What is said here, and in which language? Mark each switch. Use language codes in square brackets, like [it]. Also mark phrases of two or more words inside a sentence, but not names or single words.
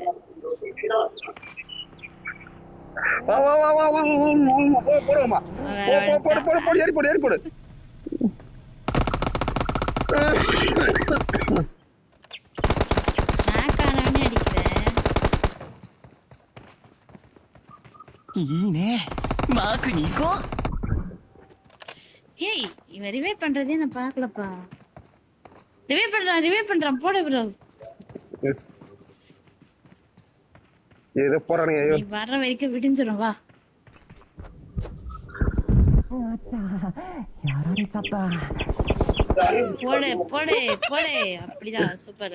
[ta] வா வா வா வா வா போடுமா. போடு ஏறி போடு. நாக்கானவனே அடிக்கிறேன். [ja] いいねマークに行こう [ta] ஏய் இவன் ரிவைவ் பண்றதே நான் பார்க்கலப்பா. ரிவைவ் பண்றான் போடு ப்ரோ. ஏதோ போறானே. ஐயோ நீ வர்ற வரைக்கும் விடிஞ்சிரும் வா. போடு அப்படிதான் சூப்பர்.